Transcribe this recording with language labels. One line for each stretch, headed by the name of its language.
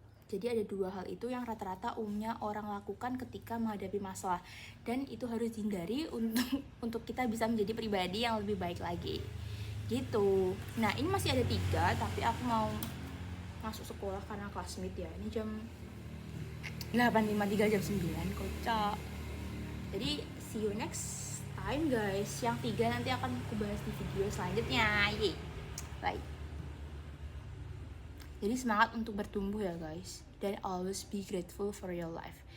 Indonesian: Jadi ada 2 hal itu yang rata-rata umumnya orang lakukan ketika menghadapi masalah, dan itu harus dihindari untuk kita bisa menjadi pribadi yang lebih baik lagi. Gitu. Nah, ini masih ada 3, tapi aku mau masuk sekolah karena classmate ya. Ini jam 8.53 jam 9, kocak.
English: Jadi see you next time guys.
Indonesian: Yang 3 nanti akan aku bahas di video selanjutnya. Yeay. Bye. Jadi semangat untuk bertumbuh ya guys.
English: Dan always be grateful for your life.